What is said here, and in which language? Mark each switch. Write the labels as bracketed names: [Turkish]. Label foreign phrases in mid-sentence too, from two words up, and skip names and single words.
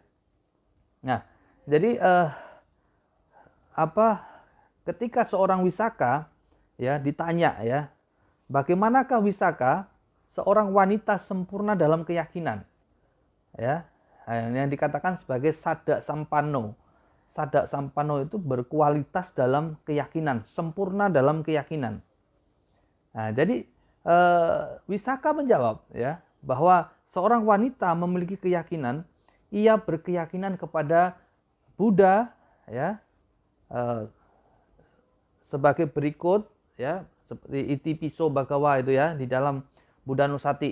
[Indonesian] Nah, jadi ketika seorang wisaka, ya, ditanya, ya, bagaimanakah wisaka seorang wanita sempurna dalam keyakinan, ya, yang dikatakan sebagai [Pali] sada sampanno. Sada sampanno [Indonesian] itu berkualitas dalam keyakinan, sempurna dalam keyakinan. Nah, jadi Wisaka menjawab, ya, bahwa seorang wanita memiliki keyakinan, ia berkeyakinan kepada Buddha, ya sebagai berikut, ya, seperti [Pali] Iti Piso Bhagawa [Indonesian] itu ya di dalam [Pali] Buddha Nusati.